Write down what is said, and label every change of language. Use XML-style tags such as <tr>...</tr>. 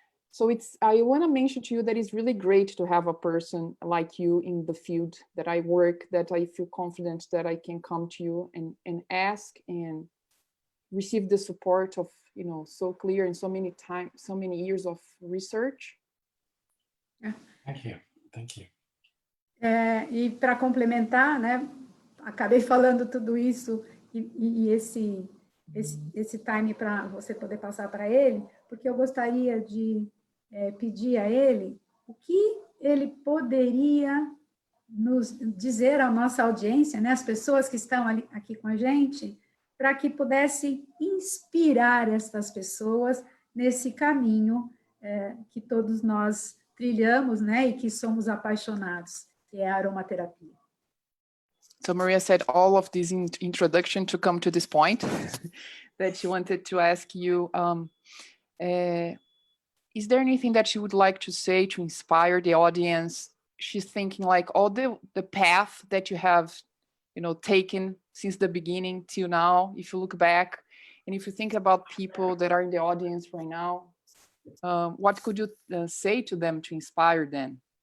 <en>So I want to mention to you that it's really great to have a person like you in the field that I work, that I feel confident that I can come to you and ask and receive the support of, so clear and so many years of research. Thank you.</en> <pt>E para complementar, né, acabei falando tudo isso e esse time para você poder passar para ele, porque eu gostaria de pedir a ele o que ele poderia nos dizer à nossa audiência, né, as pessoas que estão aqui com a gente, para que pudesse inspirar essas pessoas nesse caminho que todos nós trilhamos, né, e que somos apaixonados, que é a aromaterapia.</pt> <en>So Maria said all of this introduction to come to this point that she wanted to ask you. Is there anything that you would like to say to inspire the audience? She's thinking like all the path that you have, taken since the beginning till now, if you look back, and if you think about people that are in the audience right now, what could you say to them to inspire them?</en>